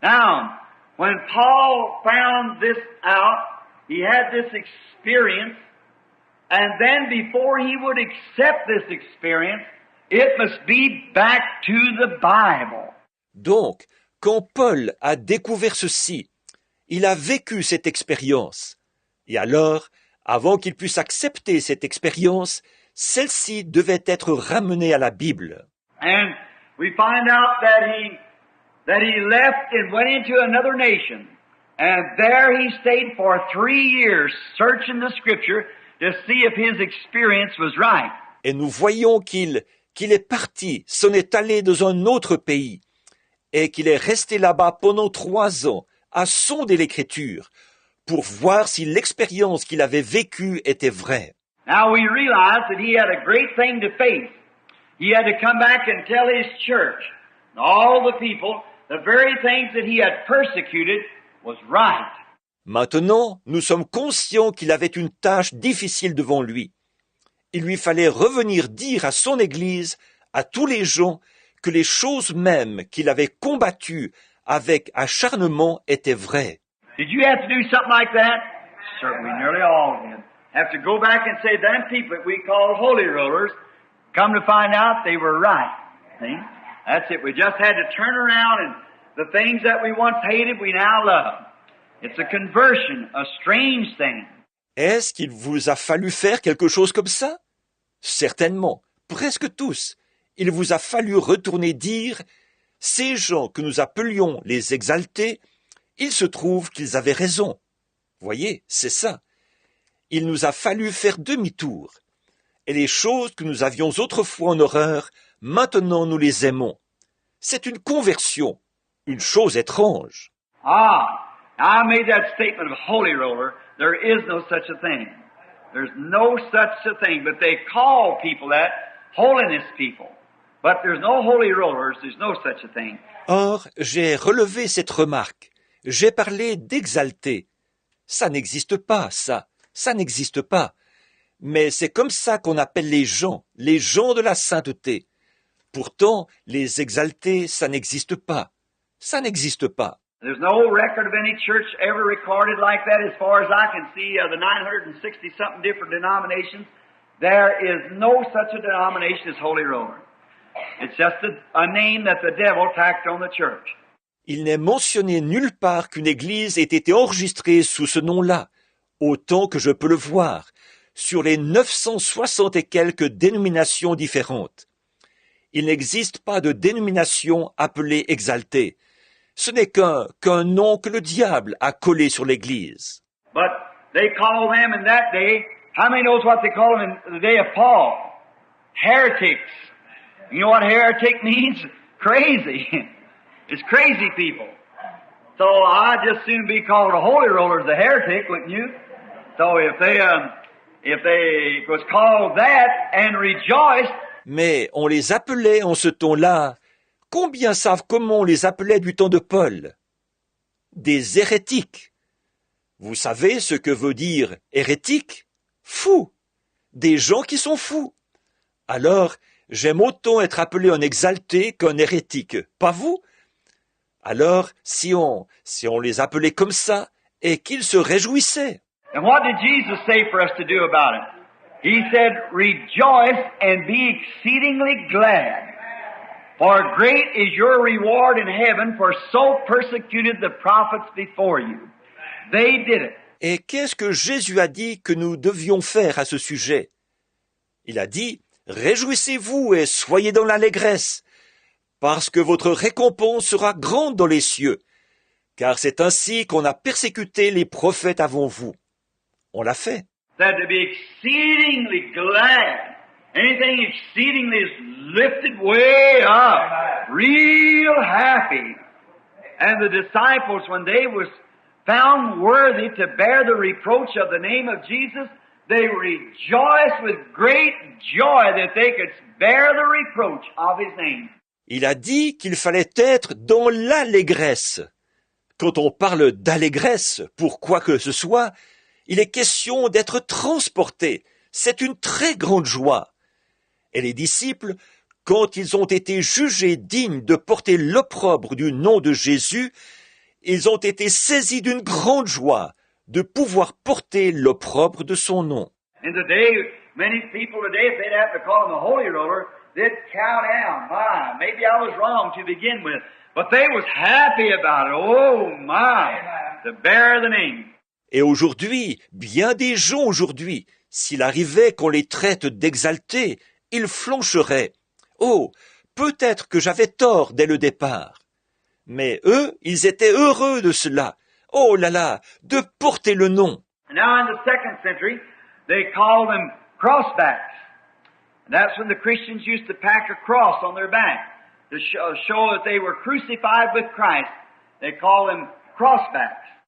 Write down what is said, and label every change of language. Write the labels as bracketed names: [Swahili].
[English] Now, when Paul found this out, he had this experience, and then before he would accept this experience, it must be back to the Bible. [French] Donc, quand Paul a découvert ceci, il a vécu cette expérience. Et alors, avant qu'il puisse accepter cette expérience, celle-ci devait être ramenée à la Bible. [English] And we find out that he left and went into another nation. And there he stayed for 3 years searching the scripture to see if his experience was right. [French] Et nous voyons qu'il est parti, s'en est allé dans un autre pays, et qu'il est resté là-bas pendant 3 ans, à sonder l'Écriture, pour voir si l'expérience qu'il avait vécue était vraie. [English] Now we realize that he had a great thing to face. He had to come back and tell his church, and all the people, the very things that he had persecuted was right. [French] Maintenant, nous sommes conscients qu'il avait une tâche difficile devant lui. Il lui fallait revenir dire à son Église, à tous les gens, que les choses mêmes qu'il avait combattues avec acharnement étaient vraies. [English] Did you have to do something like that? Certainly, nearly all did. Have to go back and say, them people that we call holy rollers, come to find out they were right. See? That's it. We just had to turn around and the things that we once hated, we now love. It's a conversion, a strange thing. [French] Est-ce qu'il vous a fallu faire quelque chose comme ça? Certainement, presque tous. Il vous a fallu retourner dire, ces gens que nous appelions les exaltés, il se trouve qu'ils avaient raison. Voyez, c'est ça. Il nous a fallu faire demi-tour. Et les choses que nous avions autrefois en horreur, maintenant nous les aimons. C'est une conversion, une chose étrange. [English] I made that statement of holy roller. There is no such a thing. There's no such a thing. But they call people that holiness people. But there's no holy rollers. There's no such a thing. [French] Or, j'ai relevé cette remarque. J'ai parlé d'exalter. Ça n'existe pas, ça n'existe pas. Mais c'est comme ça qu'on appelle les gens de la sainteté. Pourtant, les exaltés, ça n'existe pas. Ça n'existe pas. [English] There's no record of any church ever recorded like that as far as I can see of the 960-something different denominations. There is no such a denomination as Holy Roller. It's just a name that the devil tacked on the church. [French] Il n'est mentionné nulle part qu'une église ait été enregistrée sous ce nom-là, autant que je peux le voir, sur les 960 et quelques dénominations différentes. Il n'existe pas de dénomination appelée exaltée. Ce n'est qu'un nom que le diable a collé sur l'église. [English] But they call them in that day, how many knows what they call them in the day of Paul? Heretics. You know what heretic means? Crazy. It's crazy people. So I'd just soon be called a holy roller as a heretic, wouldn't you? So if they was called that and rejoiced. [French] Mais on les appelait en ce ton-là. Combien savent comment on les appelait du temps de Paul? Des hérétiques. Vous savez ce que veut dire hérétique? Fou. Des gens qui sont fous. Alors, j'aime autant être appelé un exalté qu'un hérétique, pas vous? Alors, si on les appelait comme ça, et qu'ils se réjouissaient. [English] And what did Jesus say for us to do about it? He said, rejoice and be exceedingly glad. For great is your reward in heaven, for so persecuted the prophets before you. They did it. [French] Et qu'est-ce que Jésus a dit que nous devions faire à ce sujet? Il a dit, réjouissez-vous et soyez dans l'allégresse, parce que votre récompense sera grande dans les cieux, car c'est ainsi qu'on a persécuté les prophètes avant vous. On l'a fait. [English] That to be exceedingly glad. Anything exceedingly is lifted way up. Real happy. And the disciples, when they was found worthy to bear the reproach of the name of Jesus, they rejoiced with great joy that they could bear the reproach of His name. [French] Il a dit qu'il fallait être dans l'allégresse. Quand on parle d'allégresse, pour quoi que ce soit, il est question d'être transporté. C'est une très grande joie. Et les disciples, quand ils ont été jugés dignes de porter l'opprobre du nom de Jésus, ils ont été saisis d'une grande joie de pouvoir porter l'opprobre de son nom. [English] In the day, many people today, if they'd have to call him a holy roller, they'd cow down. My, maybe I was wrong to begin with. But they was happy about it. Oh my, to bear the name. [French] Et aujourd'hui, bien des gens aujourd'hui, s'il arrivait qu'on les traite d'exaltés, ils flancheraient. Oh, peut-être que j'avais tort dès le départ. Mais eux, ils étaient heureux de cela. Oh là là, de porter le nom. [English] Now in the 2nd century, they called them crossbacks. And that's when the Christians used to pack a cross on their back to show that they were crucified with Christ. They called them crossbacks.